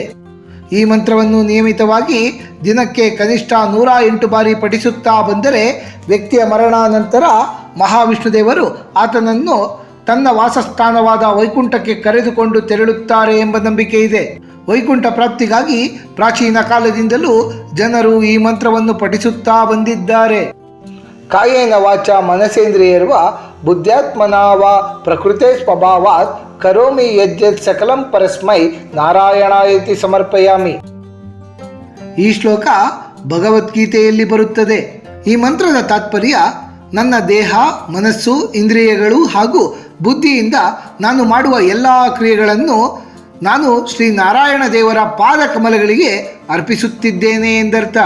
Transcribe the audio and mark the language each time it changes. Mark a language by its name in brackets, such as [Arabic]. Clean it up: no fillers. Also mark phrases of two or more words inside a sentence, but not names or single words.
[Kannada] ಈ ಮಂತ್ರವನ್ನು ನಿಯಮಿತವಾಗಿ ದಿನಕ್ಕೆ ಕನಿಷ್ಠ 108 ಬಾರಿ ಪಠಿಸುತ್ತಾ ಬಂದರೆ ವ್ಯಕ್ತಿಯ ಮರಣಾನಂತರ ಮಹಾವಿಷ್ಣುದೇವರು ಆತನನ್ನು ತನ್ನ ವಾಸಸ್ಥಾನವಾದ ವೈಕುಂಠಕ್ಕೆ ಕರೆದುಕೊಂಡು ತೆರಳುತ್ತಾರೆ ಎಂಬ ನಂಬಿಕೆ ಇದೆ. ವೈಕುಂಠ ಪ್ರಾಪ್ತಿಗಾಗಿ ಪ್ರಾಚೀನ ಕಾಲದಿಂದಲೂ ಜನರು ಈ ಮಂತ್ರವನ್ನು ಪಠಿಸುತ್ತಾ ಬಂದಿದ್ದಾರೆ. [Sanskrit] ಕಾಯೇನ ವಾಚ ಮನಸೇಂದ್ರಿಯರ್ವ ಬುದ್ಧ್ಯಾತ್ಮನಾವ ಪ್ರಕೃತೆ ಸ್ವಭಾವಾತ್ ಕರೋಮಿ ಯಜ್ಜತ್ ಸಕಲಂ ಪರಸ್ಮೈ ನಾರಾಯಣಾಯತಿ ಸಮರ್ಪಯಾಮಿ. [Kannada] ಈ ಶ್ಲೋಕ ಭಗವದ್ಗೀತೆಯಲ್ಲಿ ಬರುತ್ತದೆ. ಈ ಮಂತ್ರದ ತಾತ್ಪರ್ಯ, ನನ್ನ ದೇಹ, ಮನಸ್ಸು, ಇಂದ್ರಿಯಗಳು ಹಾಗೂ ಬುದ್ಧಿಯಿಂದ ನಾನು ಮಾಡುವ ಎಲ್ಲ ಕ್ರಿಯೆಗಳನ್ನು ನಾನು ಶ್ರೀ ನಾರಾಯಣ ದೇವರ ಪಾದ ಕಮಲಗಳಿಗೆ ಅರ್ಪಿಸುತ್ತಿದ್ದೇನೆ ಎಂದರ್ಥ.